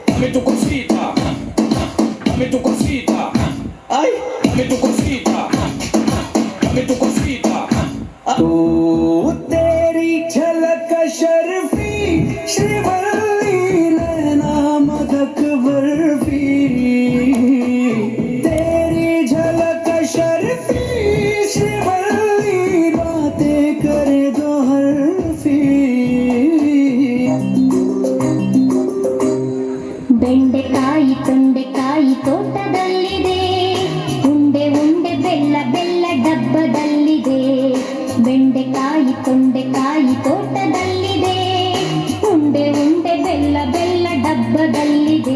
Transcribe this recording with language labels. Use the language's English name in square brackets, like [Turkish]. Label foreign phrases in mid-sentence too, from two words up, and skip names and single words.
[Spanish] tu cosita, dame tu cosita, ay, dame tu cosita, dame tu cosita. [Hindi] तू तेरी झलक शर्फी श्रीवल्ली नैना मदक बर्फी तेरी झलक शर्फी श्रीवल्ली बातें करे दो हर्फी [Kannada] ಬೆಂಡೆಕಾಯಿ ತೊಂಡೆಕಾಯಿ ತೋಟದಲ್ಲಿದೆ ಉಂಡೆ ಉಂಡೆ ಬೆಲ್ಲ ಬೆಲ್ಲ ಡಬ್ಬದಲ್ಲಿದೆ ಬೆಂಡೆಕಾಯಿ ತೊಂಡೆಕಾಯಿ ತೋಟದಲ್ಲಿದೆ ಉಂಡೆ ಉಂಡೆ ಬೆಲ್ಲ ಬೆಲ್ಲ ಡಬ್ಬದಲ್ಲಿದೆ